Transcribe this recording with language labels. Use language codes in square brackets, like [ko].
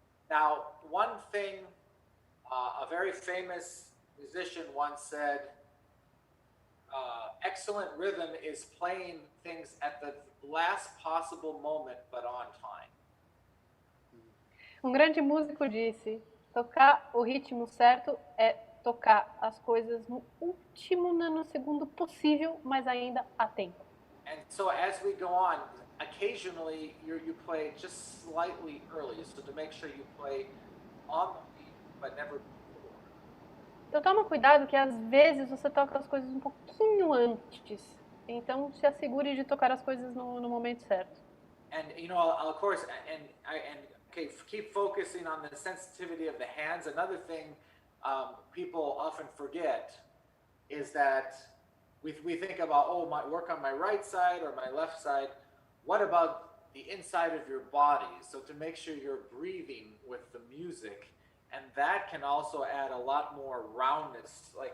[en] Now, one thing, a very famous musician once said, excellent rhythm is playing things at the last possible moment, but on time. [pt] Um grande músico disse: tocar o ritmo certo é tocar as coisas no último nanosegundo possível, mas ainda a tempo. [en] And so as we go on, occasionally you play just slightly early, so to make sure you play on the beat, but never before. [pt] Então toma cuidado que às vezes você toca as coisas um pouquinho antes. Então se assegure de tocar as coisas no momento certo. [en] And of course, okay, keep focusing on the sensitivity of the hands. Another thing people often forget is that we think about, work on my right side or my left side. What about the inside of your body? So to make sure you're breathing with the music, and that can also add a lot more roundness.